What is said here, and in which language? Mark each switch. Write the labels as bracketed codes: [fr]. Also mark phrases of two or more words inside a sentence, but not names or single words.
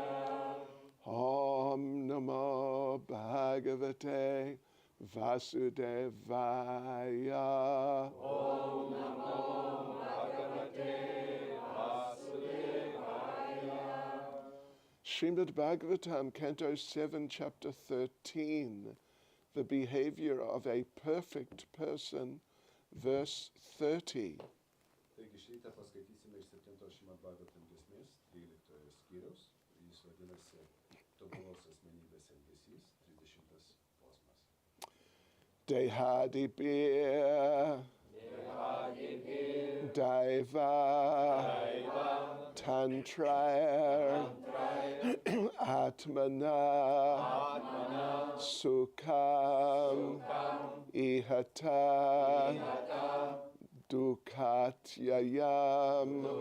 [sa] ॐ नमो भगवते वासुदेवाय. ॐ नमो भगवते वासुदेवाय. [en] Srimad Bhagavatam, Canto 7, Chapter 13, the behavior of a perfect person, verse 30. [lt] Taigi šį rytą paskaitysime iš 7 Srimad Bhagavatam giesmės, 13 skyriaus. Jis vadinasi Tobulos asmenybės elgesys, 30 posmas. [sa] Dehadibir, दैव तन्त्रैर् आत्मनः सुखम् ईहतः दुःखात्ययम्,